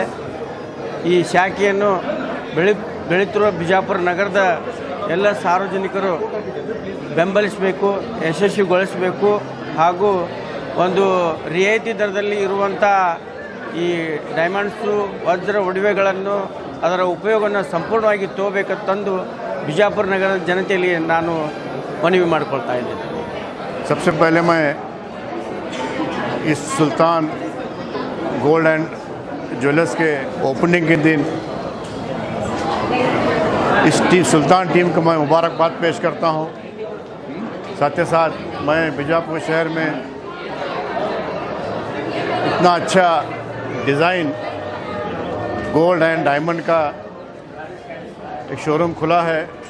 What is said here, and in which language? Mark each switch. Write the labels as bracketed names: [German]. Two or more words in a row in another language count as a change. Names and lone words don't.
[Kannada] ಈ ಶಾಖೆಯನ್ನು ಬೆಳೆಯುತ್ತಿರುವ ಬಿಜಾಪುರ ನಗರದ ಎಲ್ಲ ಸಾರ್ವಜನಿಕರು ಬೆಂಬಲಿಸಬೇಕು, ಯಶಸ್ವಿಗೊಳಿಸಬೇಕು ಹಾಗೂ ಒಂದು ರಿಯಾಯಿತಿ ದರದಲ್ಲಿ ಇರುವಂಥ ಈ ಡೈಮಂಡ್ಸು, ವಜ್ರ ಒಡವೆಗಳನ್ನು ಅದರ ಉಪಯೋಗವನ್ನು ಸಂಪೂರ್ಣವಾಗಿ ತಗೋಬೇಕಂತಂದು ಬಿಜಾಪುರ ನಗರದ ಜನತೆಯಲ್ಲಿ ನಾನು ಮನವಿ ಮಾಡಿಕೊಳ್ತಾ ಇದ್ದೇನೆ. [Hindi] सबसे पहले मैं इस सुल्तान गोल्ड एंड ज्वेलर्स के ओपनिंग के दिन इस सुल्तान टीम को मैं मुबारकबाद पेश करता हूं. साथ ही साथ मैं बीजापुर शहर में इतना अच्छा [English] design gold and diamond [Hindi] का एक शोरूम खुला है.